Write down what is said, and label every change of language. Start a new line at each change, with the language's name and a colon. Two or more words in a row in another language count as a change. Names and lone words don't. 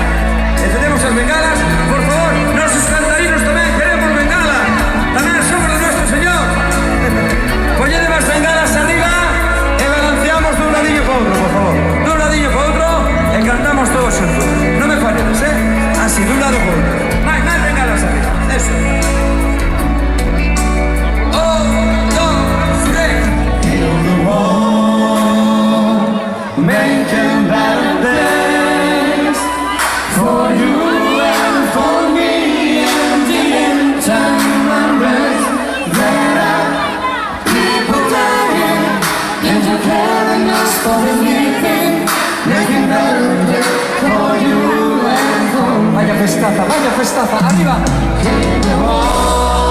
Galician: Encendemos as bengalas, por favor, nosos cantarinos tamén queremos bengalas. Tamén somos
Spanish: de nuestro Señor.
Galician: Poñede as bengalas arriba e balanceamos dun ladillo para outro, por favor. Dun ladillo para outro e cantamos todos xuntos. Non me falledes, Así, dun lado para outro. Máis bengalas arriba. Eso.
English: Making better days for you and for me, and the end time and rest. There are people dying, and you're carrying us for the living, making better days for you and for me.
Galician: Vaya festaza, arriba. Keep it on.